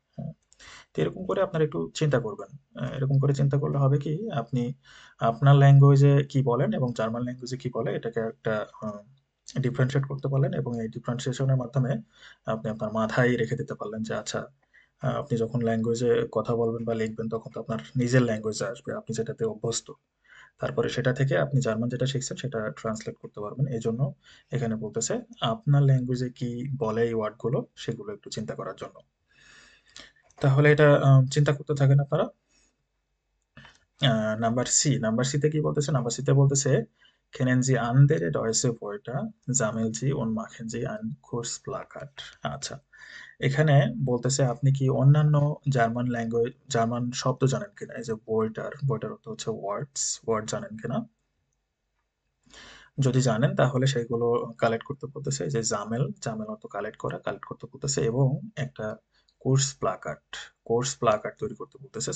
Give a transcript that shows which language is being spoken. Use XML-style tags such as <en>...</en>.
<bn>হ্যাঁ, তো এরকম করে আপনারা একটু চিন্তা করবেন। এরকম করে চিন্তা করলে হবে কি, আপনি আপনার ল্যাঙ্গুয়েজে কি বলেন এবং জার্মান ল্যাঙ্গুয়েজে কি বলে এটাকে একটা ডিফারেন্সিয়েট করতে পারলেন, এবং এই ডিফারেন্সিয়েশনের মাধ্যমে আপনি আপনার মাথায় রেখে দিতে পারলেন যে আচ্ছা, আপনি যখন ল্যাঙ্গুয়েজে কথা বলবেন বা লিখবেন তখন তো আপনার নিজের ল্যাঙ্গুয়েজে আসবে, আপনি যেটাতে অভ্যস্ত। তারপরে সেটা থেকে আপনি জার্মান যেটা শিখছেন সেটা ট্রান্সলেট করতে পারবেন। এই জন্য এখানে বলতেছে আপনার ল্যাঙ্গুয়েজে কি বলে এই ওয়ার্ডগুলো সেগুলো একটু চিন্তা করার জন্য। তাহলে এটা চিন্তা করতে থাকেন আপনারা। নাম্বার সি, নাম্বার সিতে কি বলতেছে, নাম্বার সিতে বলতেছে</bn> <de>kennen Sie andere deutsche Wörter, sammeln Sie und machen Sie ein Kurzplakat।</de> <bn>আচ্ছা, এখানে বলতেছে আপনি কি অন্যান্য জার্মান ল্যাঙ্গুয়েজ, জার্মান শব্দ জানেন কিনা, এই যে বইটার, বইটার অর্থ হচ্ছে ওয়ার্ডস, ওয়ার্ড জানেন কিনা। যদি জানেন তাহলে সেগুলো কালেক্ট করতে বলতেছে, এই যে জামেল, জামেল অর্থ কালেক্ট করা, কালেক্ট করতে বলতেছে, এবং একটা কোর্স প্লাকার্ড, কোর্স প্লাকার্ড তৈরি করতে বলতেছে।</bn>